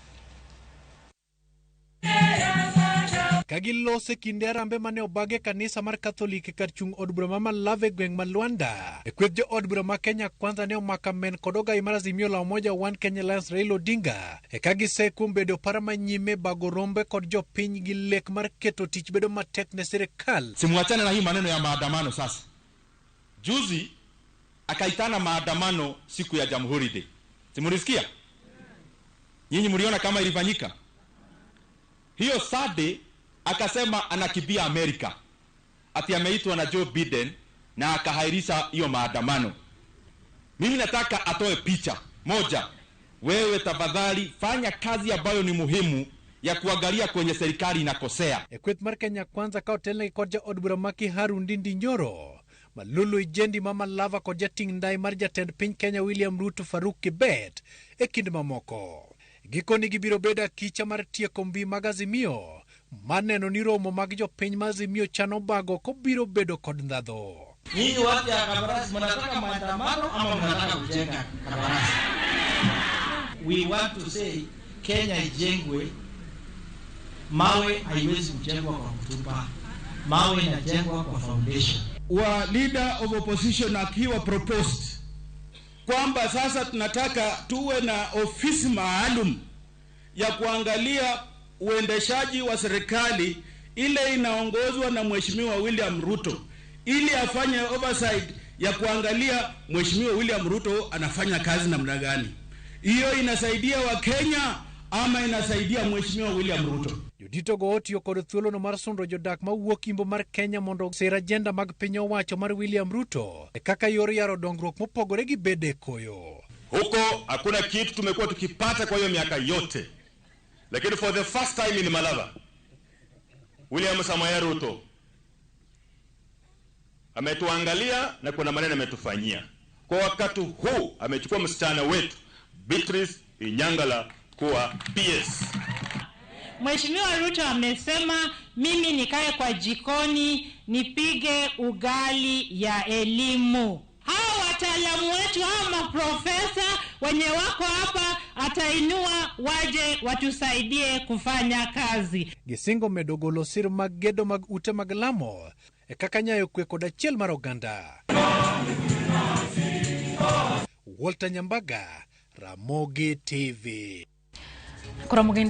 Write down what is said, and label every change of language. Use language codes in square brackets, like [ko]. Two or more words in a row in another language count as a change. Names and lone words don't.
[luo] Kagilose kinde arambe mane obage kanisa mar Katholik kar chung od bura ma Lave gweng ma Luanda. Kweth jo od bura ma Kenya Kwanza ne omaka men kodogai marazimio [sw] la umoja [luo] wan Kenya Lansha Raila Odinga. Kagise kumbedo para manyime bago rombe kod jo piny gi lek mar keto tich bedo matek ne serikal. [sw] Simuachane na hii maneno ya maandamano sasa. Juzi akaitana maandamano siku ya Jamhuri Day. Simulisikia? Nyinyi mliona kama ilifanyika? Hiyo Saturday akasema anakibia Amerika. Ati ameitwa na Joe Biden na akahairisha hiyo maandamano. Mimi nataka atoe picha moja. Wewe tafadhali fanya kazi ambayo ni muhimu ya kuangalia kwenye serikali inakosea. [luo] Kweth mar Kenya Kwanza ka hotel kodja od bura maki Harundindi Nyoro. Malulu Ijendi Mama Lava kodja ting ndai mar jatend piny Kenya William Ruto Faruk Kibet e kind mamoko. Gikoni gibiro beda kicha mar tieko mbi mag Azimio. Maneno ni romo mag jo piny ma Azimio chano bago ko biro bedo kod ndhadho. [sw] Nyinyi watu ya Kabarasi mnataka maandamano ama mnataka kujenga Kabarasi? [en] We want to say Kenya ijengwe. [sw] Mawe haiwezi kujengwa kwa kutupa. Mawe inajengwa kwa foundation. Wa [en] leader of opposition [sw] akiwa proposed kwamba sasa tunataka tuwe na ofisi maalum ya kuangalia uendeshaji wa serikali ile inaongozwa na Mheshimiwa William Ruto, ili afanye oversight ya kuangalia Mheshimiwa William Ruto anafanya kazi namna gani. Hiyo inasaidia wa Kenya ama inasaidia Mheshimiwa William Ruto? [luo] Judito Gooti okod thuolo no mar sundo jodak ma wuok imbo mar Kenya mondo ser agenda mag piny owacho mar William Ruto kaka yor yaro dongruok mopogore gi bede koyo. [sw] Huko hakuna kitu tumekuwa tukipata kwa hiyo miaka yote. Lakini [en] for the first time in [sw] Malava, William Samoei Ruto ametuangalia na kuna maneno ametufanyia. Kwa wakati huu amechukua msichana wetu Beatrice Inyangala kuwa PS. Mheshimiwa Ruto amesema mimi nikae kwa jikoni nipige ugali ya elimu. Hao wataalamu wetu, hao maprofesa wenye wako hapa atainua waje watusaidie kufanya kazi. [luo] Gisingo medogolo sir mag gedo mag ute mag lamo kaka nyayo kwe kod achiel mar oganda. Walter Nyambaga, Ramogi TV.